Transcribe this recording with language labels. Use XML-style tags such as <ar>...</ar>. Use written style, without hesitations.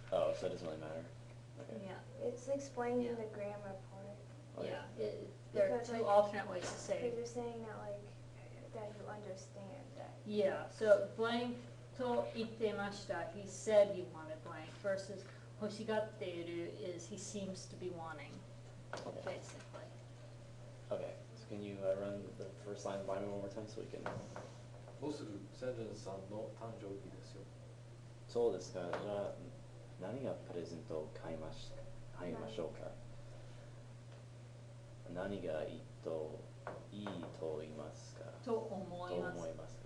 <en>Oh, so it doesn't really matter. Okay. Yeah, It's explaining Yeah. the grammar part. Okay. yeah. There are Because, two like, alternate ways to say Because it. you're saying that like that you understand that. Yeah, so blank</en> <ja>と言ってました。</ja> <en>He said he wanted blank versus</en> <ja>欲しがっている</ja> <en>is he seems to be wanting, Okay. basically. Okay. So can you run the first line by me one more time so we can...</en> <ja>もうすぐサンデルさんの誕生日ですよ。そうですか。じゃあ、何がプレゼントを買いましょうか。何がいいと言いますか。と思います。</ja>